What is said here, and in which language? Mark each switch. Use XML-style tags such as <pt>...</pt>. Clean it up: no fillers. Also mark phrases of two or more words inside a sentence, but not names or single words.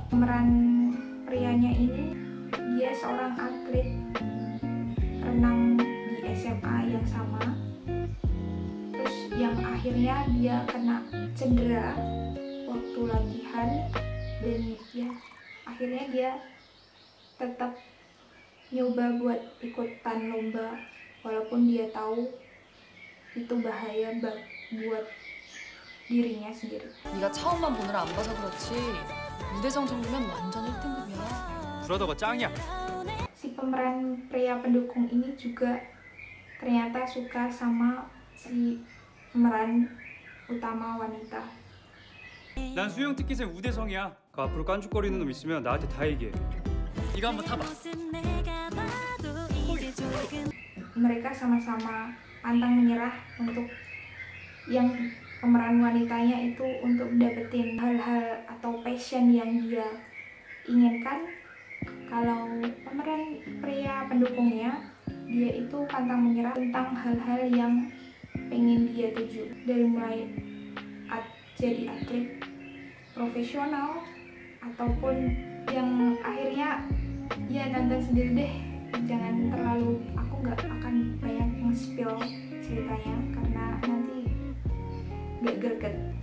<id>Pemeran prianya ini dia seorang atlet renang di SMA yang sama, terus yang akhirnya dia kena cedera waktu latihan, dan ya akhirnya dia tetap nyoba buat ikutan lomba walaupun dia tahu itu bahaya buat dirinya sendiri.</id> <ko>네가 처음만 보느라 안 봐서 그렇지 무대성 정도면 완전 1등급이야. 브라더가 짱이야.</ko> <id>Si pemeran pria pendukung ini juga ternyata suka sama si pemeran utama wanita.</id> <ko>난 수영 티켓의 우대성이야. 그 앞으로 깐죽거리는 놈 있으면 나한테 다 얘기해. 이거 한번 타봐.</ko> <id>Mereka sama-sama pantang menyerah untuk yang pemeran wanitanya itu untuk dapetin hal-hal atau passion yang dia inginkan. Kalau pemeran pria pendukungnya, dia itu pantang menyerah tentang hal-hal yang pengen dia tuju, dari mulai jadi atlet profesional ataupun yang akhirnya ya nonton sendiri deh, jangan terlalu, aku nggak akan banyak nge-spill ceritanya karena nanti nggak greget.</id>